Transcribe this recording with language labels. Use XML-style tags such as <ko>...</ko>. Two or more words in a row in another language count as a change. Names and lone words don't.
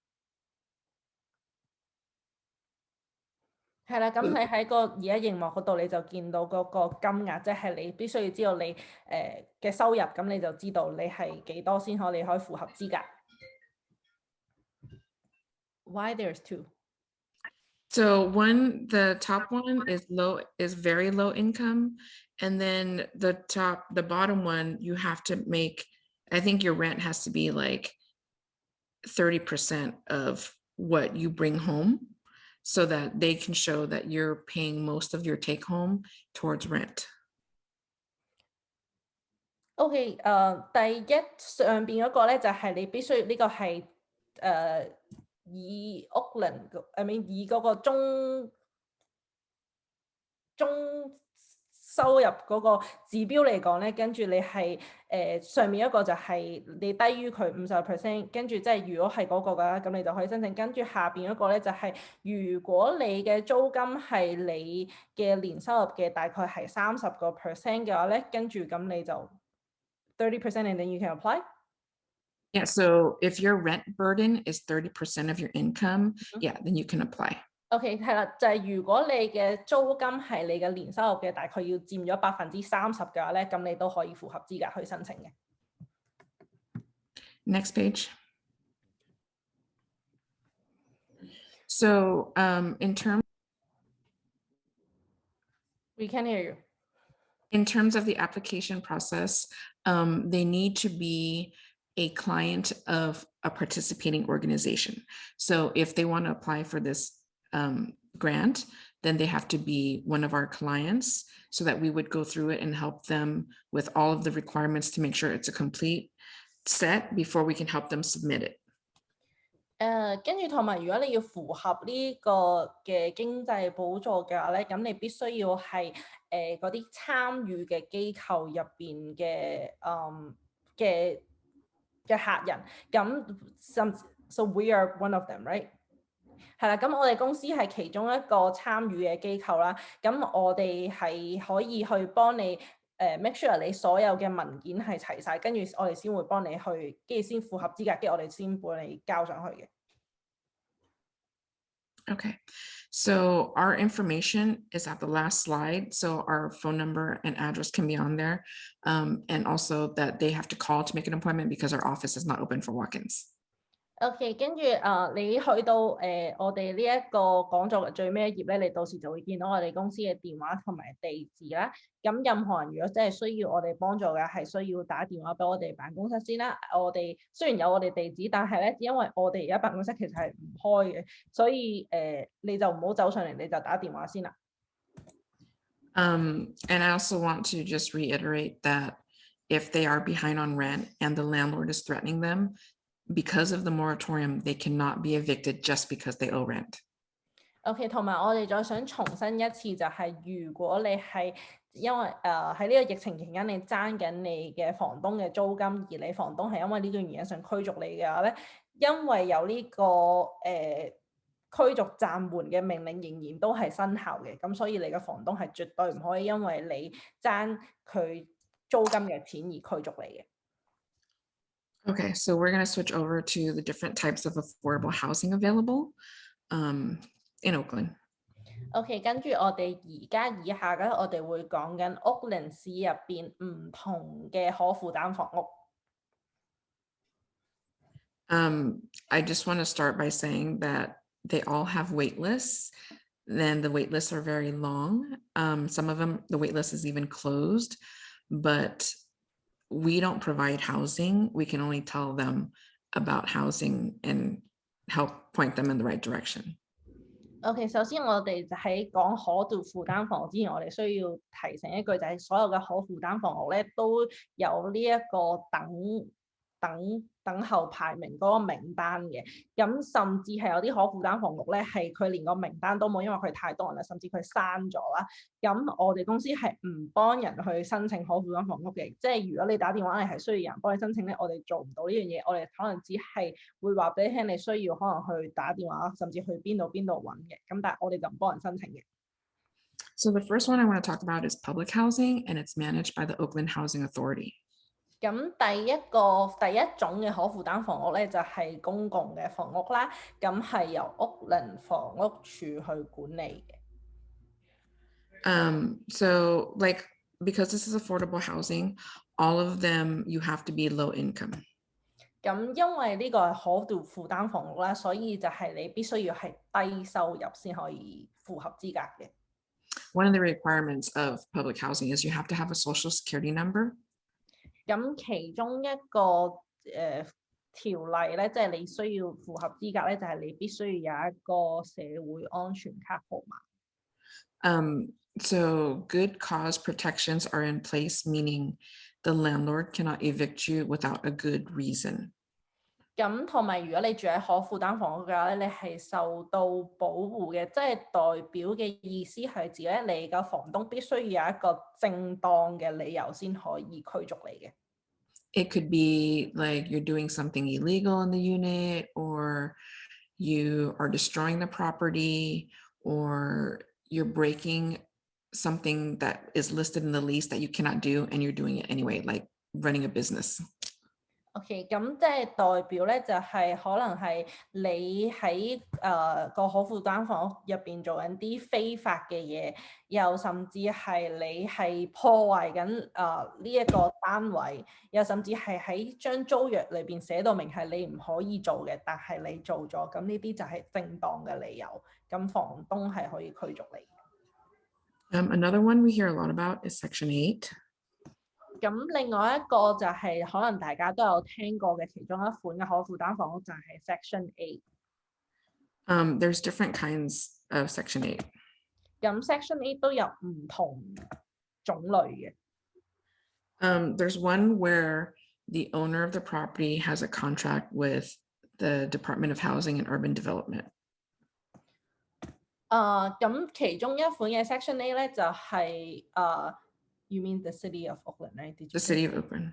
<yue>係啦，咁你喺而家熒幕嗰度你就見到嗰個金額，即係你必須要知道你嘅收入，咁你就知道你係幾多先你可以符合資格。</yue> <en>Why there's two? So the top one is very low income, and then the bottom one, you have to make, I think your rent has to be like 30% of what you bring home so that they can show that you're paying most of your take home towards rent.</en> <yue>OK， 第一上邊嗰個咧就係你必須呢個係以 Oakland， 以嗰個中收入嗰個指標嚟講咧，跟住你係上面一個就係你低於佢50%，跟住即係如果係嗰個嘅，咁你就可以申請。跟住下邊嗰個咧就係如果你嘅租金係你嘅年收入嘅大概係30% 嘅話咧，跟住咁你就</yue> <en>30% and then you can apply. Yeah, so if your rent burden is 30% of your income, yeah, then you can apply.</en> <yue>OK， 係啦，就係如果你嘅租金係你嘅年收入嘅大概要佔咗30%嘅話咧，咁你都可以符合資格去申請嘅。</yue> <en>Next page. So in terms We can hear you. In terms of the application process, they need to be a client of a participating organization. So if they want to apply for this grant, then they have to be one of our clients so that we would go through it and help them with all of the requirements to make sure it's a complete set before we can help them submit it.</en> <yue>跟住同埋，如果你要符合呢個嘅經濟補助嘅話咧，咁你必須要係嗰啲參與嘅機構入邊嘅客人，咁</yue> <en>so we are one of them, right？</en> <yue>係啦，咁我哋公司係其中一個參與嘅機構啦，咁我哋係可以去幫你</yue> <en>make sure</en> <yue>你所有嘅文件係齊晒，跟住我哋先會幫你去，跟住先符合資格，跟住我哋先幫你交上去嘅。</yue> <en>Okay, so our information is at the last slide. So our phone number and address can be on there. And also that they have to call to make an appointment because our office is not open for walk-ins.</en> <yue>OK， 跟住你去到我哋呢一個講座嘅最尾一頁咧，你到時就會見到我哋公司嘅電話同埋地址啦。咁任何人如果真係需要我哋幫助嘅，係需要打電話俾我哋辦公室先啦。我哋雖然有我哋地址，但係咧，因為我哋而家辦公室其實係唔開嘅，所以你就唔好走上嚟，你就打電話先啦。</yue> <en>And I also want to just reiterate that if they are behind on rent and the landlord is threatening them, because of the moratorium, they cannot be evicted just because they owe rent.</en> <yue>OK， 同埋我哋再想重申一次，就係如果你係因為喺呢個疫情期間你爭緊你嘅房東嘅租金，而你房東係因為呢個原因想驅逐你嘅話咧，因為有呢個驅逐暫緩嘅命令仍然都係生效嘅，咁所以你嘅房東係絕對唔可以因為你爭佢租金嘅錢而驅逐你嘅。</yue> <en>Okay, so we're going to switch over to the different types of affordable housing available in Oakland.</en> <yue>OK， 跟住我哋而家以下咧，我哋會講緊 Oakland 市入邊唔同嘅可負擔房屋。</yue> <en>I just want to start by saying that they all have wait lists. Then the wait lists are very long. Some of them, the wait list is even closed, but we don't provide housing. We can only tell them about housing and help point them in the right direction.</en> <yue>OK， 首先我哋喺講可負擔房屋之前，我哋需要提醒一句，就係所有嘅可負擔房屋咧都有呢一個等候排名嗰個名單嘅。咁甚至係有啲可負擔房屋咧，係佢連個名單都冇，因為佢太多人啦，甚至佢刪咗啦。咁我哋公司係唔幫人去申請可負擔房屋嘅，即係如果你打電話嚟係需要有人幫你申請咧，我哋做唔到呢樣嘢，我哋可能只係會話俾你聽，你需要可能去打電話，甚至去邊度揾嘅。咁但係我哋就唔幫人申請嘅。</yue> <en>So the first one I want to talk about is public housing, and it's managed by the Oakland Housing Authority.</en> <yue>咁第一種嘅可負擔房屋咧，就係公共嘅房屋啦，咁係由屋崙房屋處去管理嘅。</yue> <en>So like, because this is affordable housing, all of them you have to be low income.</en> <yue>咁因為呢個係可負擔房屋啦，所以就係你必須要係低收入先可以符合資格嘅。</yue> <en>One of the requirements of public housing is you have to have a social security number.</en> <yue>咁其中一個條例咧，即係你需要符合資格咧，就係你必須要有一個社會安全卡號碼。</yue> <en>So good cause protections are in place, meaning the landlord cannot evict you without a good reason.</en> <yue>咁同埋如果你住喺可負擔房屋嘅話咧，你係受到保護嘅，即係代表嘅意思係指咧，你個房東必須要有一個正當嘅理由先可以驅逐你嘅。</yue> <en>It could be like you're doing something illegal in the unit, or you are destroying the property, or you're breaking something that is listed in the lease that you cannot do, and you're doing it anyway, like running a business.</en> <yue>OK， 咁即係代表咧，就係可能係你喺個可負擔房屋入邊做緊啲非法嘅嘢，又甚至係你係破壞緊呢一個單位，又甚至係喺張租約裏邊寫到明係你唔可以做嘅，但係你做咗，咁呢啲就係正當嘅理由，咁房東係可以驅逐你。</yue> <en>Another one we hear a lot about is Section 8.</en> <yue>咁另外一個就係可能大家都有聽過嘅其中一款嘅可負擔房屋就係 Section 8。</yue> <en>There's different kinds of Section 8.</en> <yue>咁 Section 8都有唔同種類嘅。</yue> <en>There's one where the owner of the property has a contract with the Department of Housing and Urban Development.</en> <yue>咁其中一款嘅 Section 8咧就係</yue> <en>You mean the city of Oakland, right? The city of Oakland.</en>